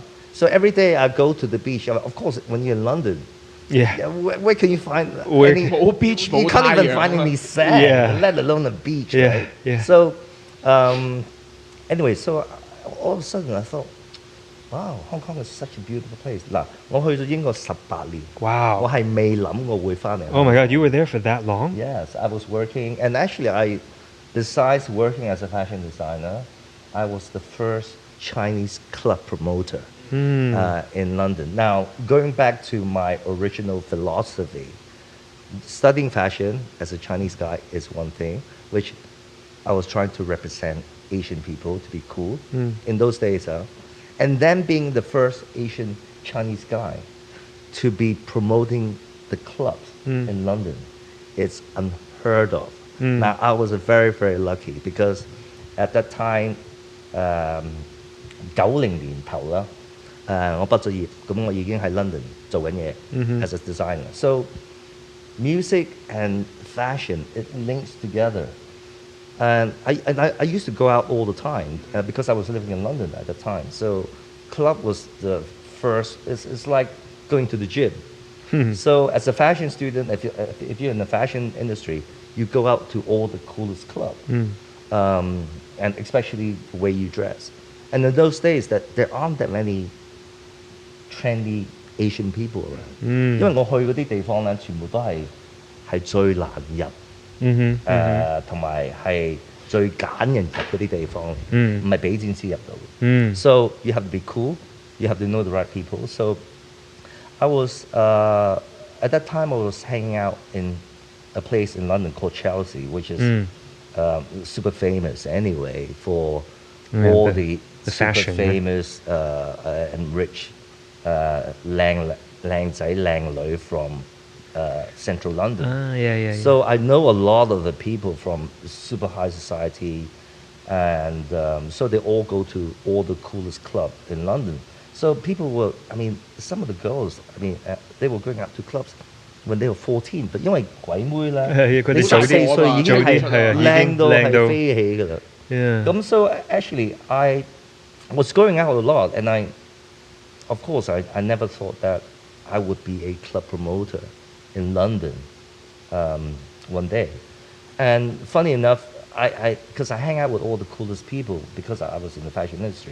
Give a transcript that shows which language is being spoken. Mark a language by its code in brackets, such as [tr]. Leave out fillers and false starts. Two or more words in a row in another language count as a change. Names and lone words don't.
[en] So every day I go to the beach. Of course, when you're in London, where can you find any beach? You can't even find any sand, let alone a beach. Right? So anyway, so all of a sudden I thought, wow, Hong Kong is such a beautiful place. [yue] 嗱，我去咗英國18年。 [en] Wow. [yue] 我係未諗過會返嚟。 [en] Oh my God, you were there for that long? Yes, I was working, and actually besides working as a fashion designer, I was the first Chinese club promoter in London. Now, going back to my original philosophy, studying fashion as a Chinese guy is one thing, which I was trying to represent Asian people to be cool in those days. And then being the first Asian Chinese guy to be promoting the clubs in London, it's unheard of. Now, I was very, very lucky because at that time, [yue] 90 年頭啦，我畢咗業，咁我已經喺 London 做緊嘢 [en] as a designer. So music and fashion, it links together. And I used to go out all the time because I was living in London at the time. So club was the first, it's like going to the gym. So as a fashion student, if you're in the fashion industry, you go out to all the coolest clubs. And especially the way you dress. And in those days, that there aren't that many trendy Asian people around. [yue] 因為我去嗰啲地方咧，全部都係最難入，同埋係最揀人入嗰啲地方，唔係俾錢先入到。 [en] So you have to be cool, you have to know the right people. So I was at that time I was hanging out in a place in London called Chelsea, which is super famous anyway for all the super fashion, famous and rich [yue] 靚仔靚女 [en] from central London. Yeah. So I know a lot of the people from super high society, and so they all go to all the coolest club in London. So people were, I mean, some of the girls, I mean, they were going out to clubs when they were 14, but [yue] 因為鬼妹啦，你14歲已經係靚到係飛起㗎啦。 [en] 咁 so actually I was going out a lot, and of course I never thought that I would be a club promoter in London one day. And funny enough, because I hang out with all the coolest people because I was in the fashion industry.